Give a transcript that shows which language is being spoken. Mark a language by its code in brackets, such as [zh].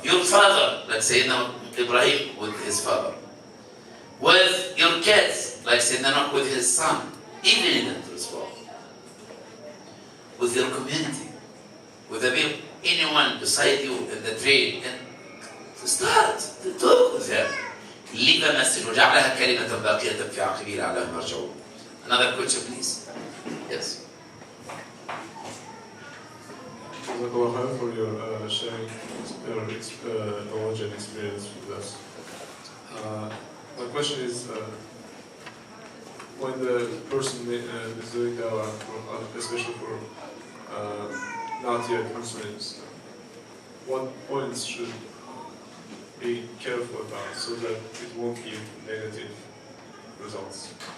[en] Your father, like Sayyidina Ibrahim with his father. With your kids, like Sayyidina Nuh with his son, even in the sport. With your community, with the people, anyone beside you in the train, and to start to talk with them. Leave a message. [ar] وجعلها كلمة باقية في عقبه لعلهم يرجعون. [en] Another question, please. Yes. Jazakallah for your sharing your knowledge and experience with us. My question is, when the person is doing dawah, especially for not yet Muslims, what points should be careful about so that it won't give negative results?